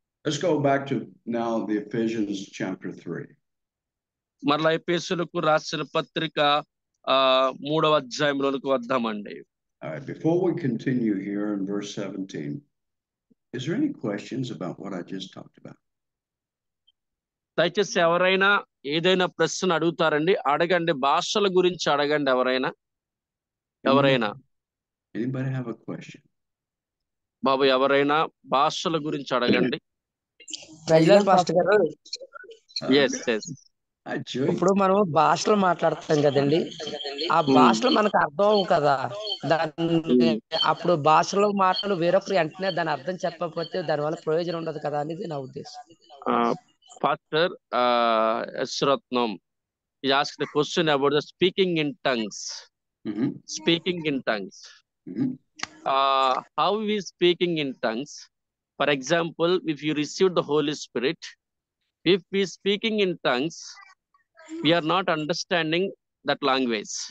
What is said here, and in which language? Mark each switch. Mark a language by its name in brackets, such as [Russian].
[English] Let's go back to now the Ephesians chapter 3. [Telugu] మరలా ఎఫెసీయులకు రాసిన పత్రిక 3వ అధ్యాయంలోనికి వద్దామండి. [English] All right, before we continue here in verse 17. Is there any questions about what I just talked about? [Telugu] దయచేసి ఎవరైనా ఏదైనా ప్రశ్న అడుగుతారండి, అడగండి. భాషల గురించి అడగండి ఎవరైనా. [English] Anybody have a question? [Telugu] బాబు ఎవరైనా భాషల గురించి అడగండి. ప్రజలు పాస్టర్ గారు, [English] yes [Telugu] ఇప్పుడు మనం భాషలో మాట్లాడతాం కదండి, ఆ భాషలో మనకు అర్థం అవ్వు కదా, దాన్ని అప్పుడు భాషలో మాటలు వేరొకరు వెంటనే దాని అర్థం చెప్పకపోతే దానివల్ల ప్రయోజనం ఉండదు కదా అనేది నా ఉద్దేశం. [English] Pastor Yashratnam he asked the question about the speaking in tongues. Speaking in tongues. How we speaking in tongues? For example, if you receive the Holy Spirit, if we speaking in tongues, we are not understanding that language.